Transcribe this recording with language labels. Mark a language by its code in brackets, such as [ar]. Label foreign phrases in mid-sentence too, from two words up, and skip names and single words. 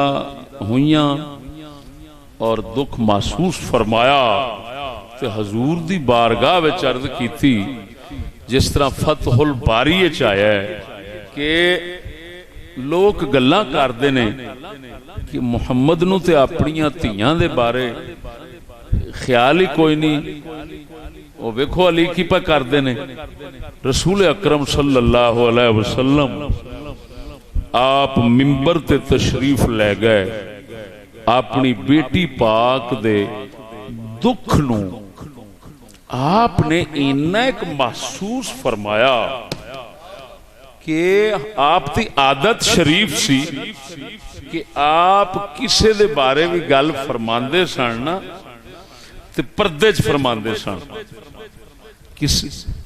[pa] ہوئیاں اور دکھ محسوس فرمایا، تے حضور دی بارگاہ وچ عرض کیتی، جس طرح فتح الباری چ آیا ہے کہ لوک گلاں کردے نیں کہ محمد نوں تے اپنیاں دھیاں دے بارے خیال ہی کوئی نہیں. او ویکھو علی کی پا کردے نیں. رسول اکرم [ar] صلى الله عليه وسلم [pa] آپ منبر تے تشریف لے گئے، اپنی بیٹی پاک دے دکھ نوں آپ نے اِنا اک محسوس فرمایا کہ آپ دی عادت شریف سی کہ آپ کسے دے بارے وی گل فرماندے سن نہ، تے پردے چ فرماندے سن.